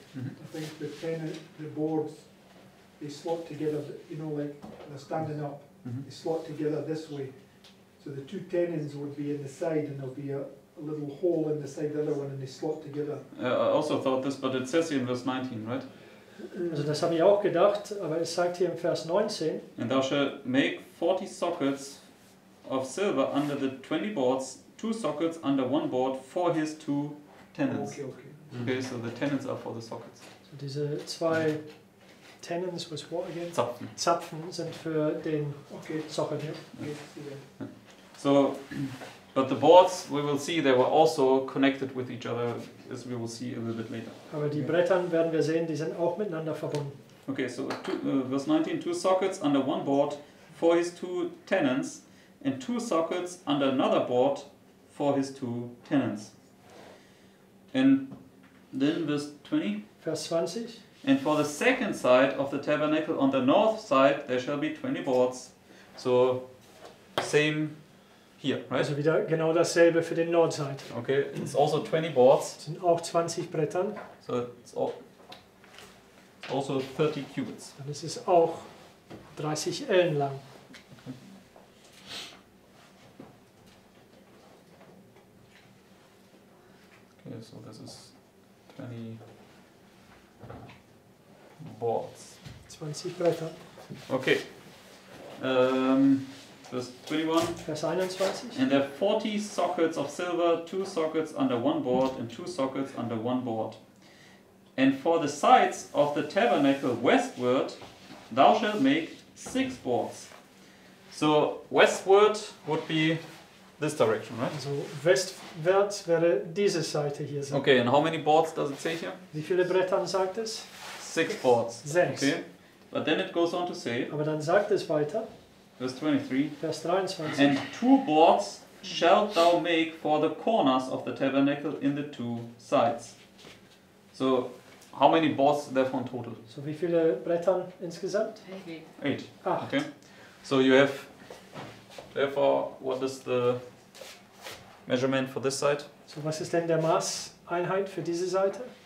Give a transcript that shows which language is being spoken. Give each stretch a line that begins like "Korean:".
English: I think the boards, they slot together, you know, like they're standing up, they slot together this way. So the 2 tenons would be in the side and there'll be a little hole in the side of the other one and they slot together. I also thought this, but it says here in verse 19, right?
German: Also das habe ich auch gedacht, aber es sagt hier im Vers 19,
English: And thou shalt make 40 sockets of silver under the 20 boards, 2 sockets under one board for his 2 tenons. Okay. Okay, so the tenons are for the sockets.
German: so diese 2 Tenons, was
English: what again?
German: Zapfen. Zapfen sind für den
English: Okay.
German: Sockel hier.
English: Yes, yeah. So, but the boards, we will see, they were also connected with each other, as we will see a little bit later.
German: Aber die Brettern werden wir sehen, die sind auch miteinander verbunden.
English: Okay, so verse 19, 2 sockets under one board for his 2 tenons, and 2 sockets under another board for his 2 tenons. And then verse 20,
German: Vers 20.
English: and for the second side of the tabernacle on the north side there shall be 20 boards. So same here, right?
German: Also wieder genau dasselbe für den Nordseite.
English: Okay, it's also 20 boards,
German: Es sind auch 20 Brettern.
English: so it's also 30 cubits.
German: Und es ist auch 30 Ellen lang.
English: Okay, so this is 20 boards.
German: 20 Bretter.
English: Okay. Verse 21.
German: Vers 21.
English: And there are 40 sockets of silver, 2 sockets under one board, and 2 sockets under one board. And for the sides of the tabernacle westward, thou shalt make 6 boards. So westward would be this direction, right?
German: Also westwärts wäre diese Seite hier sein.
English: Okay, and how many boards does it say here?
German: Wie viele Brettern sagt es?
English: 6 boards.
German: 6.
English: Okay. But then it goes on to say,
German: Aber dann sagt es weiter,
English: verse 23,
German: Vers 23.
English: and 2 boards shalt thou make for the corners of the tabernacle in the 2 sides. So, how many boards therefore in total?
German: So wie viele Brettern insgesamt?
English: 8.
German: 8.
English: Okay. So you have, therefore, what is the measurement for this side?
German: So was ist denn der Maßeinheit für diese Seite?